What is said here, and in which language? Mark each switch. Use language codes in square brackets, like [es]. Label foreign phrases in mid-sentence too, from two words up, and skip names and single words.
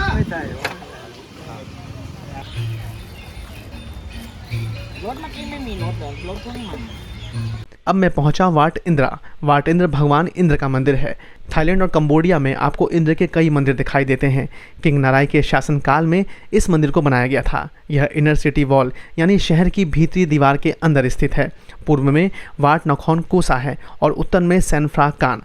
[th] ใช่รถเมื่อกี้ไม่มีรถเลยรถเพิ่งมา [hi] अब मैं पहुंचा वाट इंद्रा। वाट इंद्र भगवान इंद्र का मंदिर है। थाईलैंड और कंबोडिया में आपको इंद्र के कई मंदिर दिखाई देते हैं। किंग नाराय के शासनकाल में इस मंदिर को बनाया गया था। यह [en] inner city wall [hi] यानी शहर की भीतरी दीवार के अंदर स्थित है। पूर्व में वाट नखौन कोसा है और उत्तर में सैनफ्रा कान।